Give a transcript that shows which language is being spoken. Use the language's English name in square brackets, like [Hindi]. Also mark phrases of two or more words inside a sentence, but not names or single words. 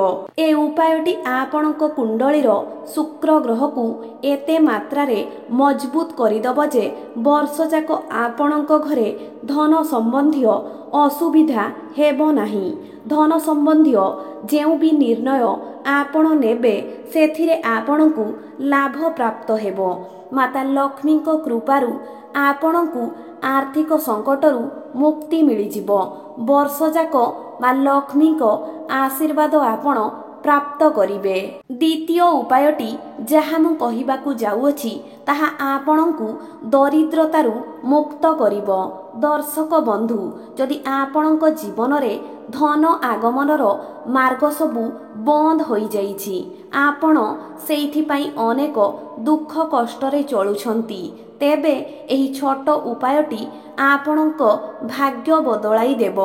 [Odia] ଏ ଉପାୟଟି ଆପଣଙ୍କ କୁଣ୍ଡଳୀର ଶୁକ୍ର ଗ୍ରହ କୁ ଏତେ ମାତ୍ରା ରେ ମଜବୁତ କରିଦେବ ଯେ ବର୍ଷ ଯାକ ଆପଣଙ୍କ ଘରେ ଧନ ସମ୍ବନ୍ଧୀ ଅସୁବିଧା ହେବ ନାହିଁ। ଧନ ସମ୍ବନ୍ଧୀ ଯେଉଁ ଭି ନିର୍ଣ୍ଣୟ ଆପଣ ନେବେ ସେଥିରେ ଆପଣଙ୍କୁ ଲାଭ ପ୍ରାପ୍ତ ହେବ। ମାତା ଲକ୍ଷ୍ମୀ ଙ୍କ କୃପାରୁ ଆପଣଙ୍କୁ ଆର୍ଥିକ ସଙ୍କଟରୁ ମୁକ୍ତି ମିଳିଯିବ। ବର୍ଷ ଯାକ ମାଁ ଲକ୍ଷ୍ମୀ ଙ୍କ ଆଶୀର୍ବାଦ ଆପଣ ପ୍ରାପ୍ତ କରିବେ। ଦ୍ୱିତୀୟ ଉପାୟଟି ଯାହା ମୁଁ କହିବାକୁ ଯାଉଅଛି ତାହା ଆପଣଙ୍କୁ ଦରିଦ୍ରତାରୁ ମୁକ୍ତ କରିବ। ଦର୍ଶକ ବନ୍ଧୁ, ଯଦି ଆପଣଙ୍କ ଜୀବନ ରେ ଧନ ଆଗମନର ମାର୍ଗ ସବୁ ବନ୍ଦ ହୋଇ ଯାଇଛି, ଆପଣ ସେଇଥି ପାଇଁ ଅନେକ ଦୁଃଖ କଷ୍ଟରେ ଚାଲୁଛନ୍ତି, ତେବେ ଏହି ଛୋଟ ଉପାୟଟି ଆପଣଙ୍କ ଭାଗ୍ୟ ବଦଳାଇ ଦେବ।